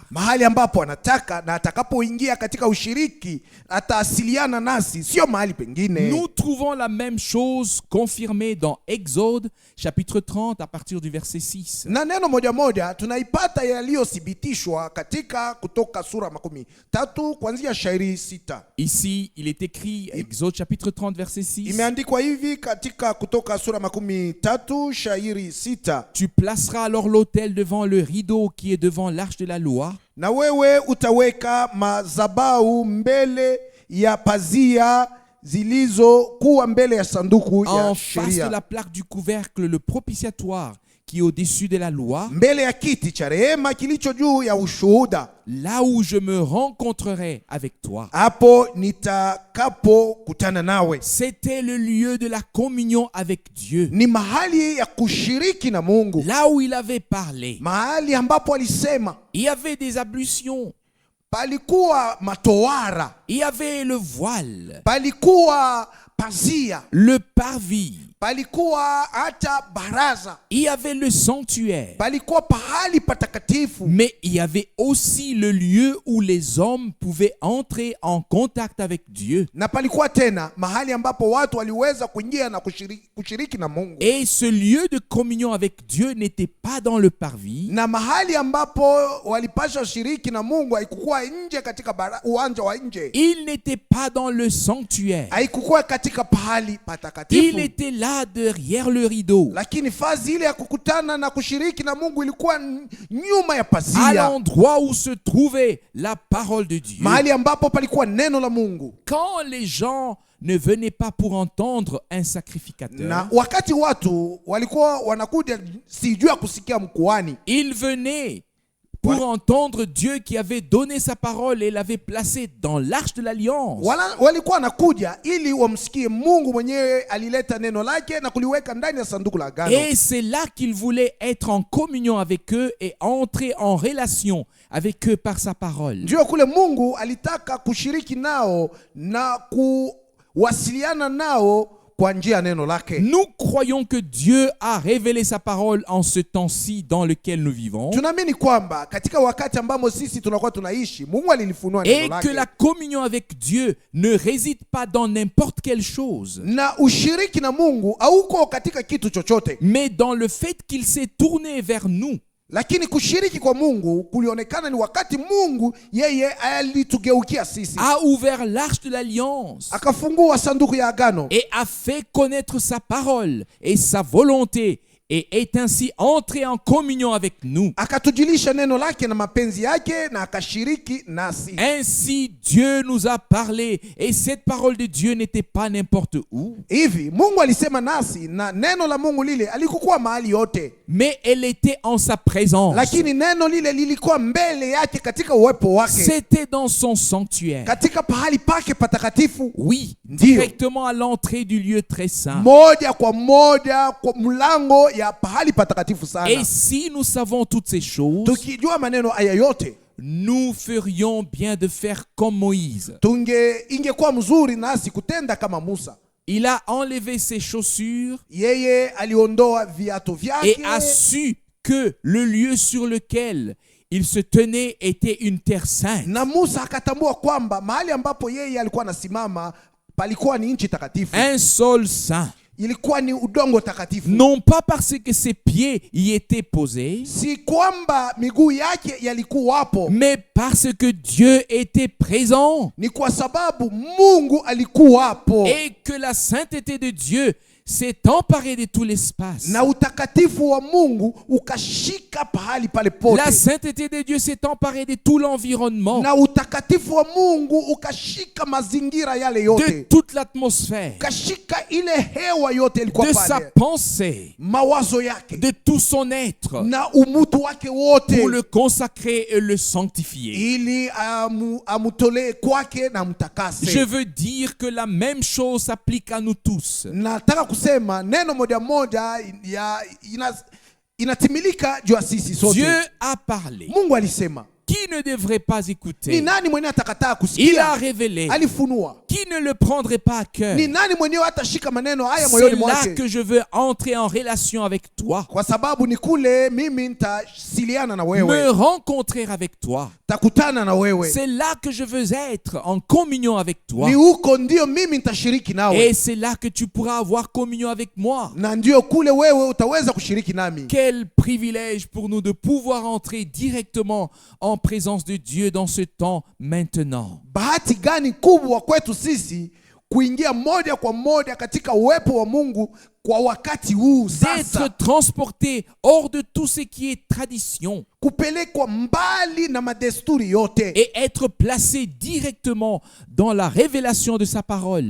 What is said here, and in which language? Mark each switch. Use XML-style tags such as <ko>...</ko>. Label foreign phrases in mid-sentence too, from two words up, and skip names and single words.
<sw>Mahali ambapo anataka na atakapoingia katika ushiriki ataasiliana nasi, sio mahali pengine.</sw> <fr>Nous trouvons la même chose confirmée dans Exode chapitre 30 à partir du verset 6.</fr> <sw>Na neno moja moja tunaipata yaliyothibitishwa katika Kutoka sura 13 kuanzia shairi 6.</sw> <fr>Ici, il est écrit, Exode chapitre 30 verset 6.</fr> <sw>Imeandikwa hivi katika Kutoka sura 13 shairi 6:</sw> <fr>Tu placeras alors l'autel devant le rideau qui est devant l'arche de la loi.</fr> <sw>na wewe utaweka madhabahu mbele ya pazia zilizokuwa mbele ya sanduku ya</sw> <fr>En face de</fr> <sw>sheria,</sw> <fr>la plaque du couvercle, le propitiatoire qui est au-dessus de la loi,</fr> <sw>mbele ya kiti cha rehema kilicho juu ya ushuhuda,</sw> <fr>là où je me rencontrerai avec toi.</fr> <sw>hapo nitakapokutana nawe.</sw> <fr>C'était le lieu de la communion avec Dieu,</fr> <sw>Ni mahali ya kushiriki na Mungu,</sw> <fr>là où il avait parlé.</fr> <sw>mahali ambapo alisema.</sw> <fr>Il y avait des ablutions,</fr> <sw>Palikuwa matoara,</sw> <fr>il y avait le voile,</fr> <sw>palikuwa pazia,</sw> <fr>le parvis,</fr> <sw>palikuwa hata baraza,</sw> <fr>il y avait le sanctuaire.</fr> <sw>palikuwa pahali patakatifu,</sw> <fr>Mais il y avait aussi le lieu où les hommes pouvaient entrer en contact avec Dieu.</fr> <sw>na palikuwa tena mahali ambapo watu waliweza kuingia na kushiriki na Mungu.</sw> <fr>Et ce lieu de communion avec Dieu n'était pas dans le parvis,</fr> <sw>Na mahali ambapo walipasha shiriki na Mungu haikukuwa nje katika uwanja wa nje,</sw> <fr>il n'était pas dans le sanctuaire,</fr> <sw>haikukuwa katika pahali il patakatifu,</sw> <fr>était là derrière le rideau,</fr> <sw>lakini fazi ile ya kukutana na kushiriki na Mungu ilikuwa nyuma ya à pazia,</sw> <fr>l'endroit où se trouvait la parole de Dieu.</fr> <sw>mahali ambapo palikuwa neno la Mungu.</sw> <fr>Quand les gens ne venaient pas pour entendre un sacrificateur,</fr> <sw>Na wakati watu walikuwa wanakuja si juu ya kusikia mkuhani,</sw> <fr>ils venaient pour entendre Dieu qui avait donné sa parole et l'avait placée dans l'arche de l'alliance.</fr> <sw>walikuwa wanakuja ili wamsikie Mungu mwenyewe alileta neno lake na kuliweka ndani ya sanduku la agano.</sw> <fr>Et c'est là qu'il voulait être en communion avec eux et entrer en relation avec eux par sa parole.</fr> <sw>Ndio kule Mungu alitaka kushiriki nao na kuwasiliana nao kwa njia ya neno lake.</sw> <fr>Nous croyons que Dieu a révélé sa parole en ce temps-ci dans lequel nous vivons,</fr> <sw>Tunaamini kwamba katika wakati ambamo sisi tunakuwa tunaishi, Mungu alilifunua neno et lake.</sw> <fr>que la communion avec Dieu ne réside pas dans n'importe quelle chose,</fr> <sw>Na ushiriki na Mungu hauko katika kitu chochote,</sw> <fr>mais dans le fait qu'il s'est tourné vers nous.</fr> <sw>lakini kushiriki kwa Mungu kulionekana ni wakati Mungu yeye alitugeukia sisi,</sw> <fr>A ouvert l'arche de l'alliance</fr> <sw>akafungua sanduku ya agano,</sw> <fr>et a fait connaître sa parole et sa volonté, et est ainsi entré en communion avec nous.</fr> <sw>akatujulisha neno lake na mapenzi yake na akashiriki nasi.</sw> <fr>Ainsi Dieu nous a parlé, et cette parole de Dieu n'était pas n'importe où,</fr> <sw>Hivi Mungu alisema nasi na neno la Mungu lile alikuwa mahali yote,</sw> <fr>mais elle était en sa présence.</fr> <sw>lakini neno lile lilikuwa mbele yake katika uwepo wake,</sw> <fr>C'était dans son sanctuaire.</fr> <sw>katika pahali pake patakatifu, Oui, Ndiyo.</sw> <fr>directement à l'entrée du lieu très saint.</fr> <sw>moja kwa mlango ya pahali patakatifu sana.</sw> <fr>Et si nous savons toutes ces choses,</fr> <sw>Tukijua maneno haya yote,</sw> <fr>nous ferions bien de faire comme Moïse.</fr> <sw>ingekuwa mzuri nasi kutenda kama Musa.</sw> <fr>Il a enlevé ses chaussures</fr> <sw>Yeye aliondoa viatu et vyake</sw> <fr>a su que le lieu sur lequel il se tenait était une terre sainte.</fr> <sw>na Musa akatambua kwamba mahali ambapo yeye alikuwa anasimama palikuwa ni nchi takatifu,</sw> <fr>Un sol saint.</fr> <sw>ilikuwa ni udongo takatifu.</sw> <fr>Non pas parce que ses pieds y étaient posés,</fr> <sw>Si kwamba miguu yake yalikuwa hapo,</sw> <fr>mais parce que Dieu était présent</fr> <sw>ni kwa sababu Mungu alikuwa hapo,</sw> <fr>et que la sainteté de Dieu s'est emparée de tout l'espace.</fr> <sw>na utakatifu wa Mungu ukashika pahali pale pote,</sw> <fr>La sainteté de Dieu s'est emparée de tout l'environnement,</fr> <sw>na utakatifu wa Mungu ukashika mazingira yale de yote,</sw> <fr>toute l'atmosphère,</fr> <sw>ukashika ile hewa yote ilikuwa</sw> <fr>de sa</fr> <sw>pale, pensée, mawazo yake</sw> <fr>de tout son être,</fr> <sw>na umutu wake wote,</sw> <fr>pour le consacrer et le sanctifier.</fr> <sw>ili amutolee kwake na mtakase.</sw> <fr>Je veux dire que la même chose s'applique à nous tous.</fr> <sw>Nataka kusema neno moja moja inatimilika juu ya sisi sote.</sw> <fr>Dieu a parlé.</fr> <sw>Mungu alisema,</sw> <fr>Qui ne devrait pas</fr> <sw>ni</sw> <fr>écouter?</fr> <sw>nani mwenyewe atakataa</sw> <fr>Il a</fr> <sw>kusikia?</sw> <fr>révélé.</fr> <sw>Alifunua.</sw> <fr>Qui ne le prendrait pas à cœur?</fr> <sw>Ni nani mwenyewe atashika maneno haya C'est moyoni là mwake?</sw> <fr>que je veux entrer en relation avec toi,</fr> <sw>Kwa sababu ni kule mimi nitasiliana na me wewe,</sw> <fr>rencontrer avec toi.</fr> <sw>takutana na wewe,</sw> <fr>C'est là que je veux être en communion avec toi.</fr> <sw>ni huko ndio mimi nitashiriki nawe,</sw> <fr>Et c'est là que tu pourras avoir communion avec moi.</fr> <sw>na ndio kule wewe utaweza kushiriki nami.</sw> <fr>Quel privilège pour nous de pouvoir entrer directement en présence de Dieu dans ce temps maintenant.</fr> <sw>Bahati gani kubwa kwetu sisi kuingia moja kwa moja katika uwepo wa Mungu kwa wakati huu d'être sasa,</sw> <fr>transporté hors de tout ce qui est tradition</fr> <sw>kupelekwa mbali na madesturi yote,</sw> <fr>et être placé directement dans la révélation de sa parole</fr>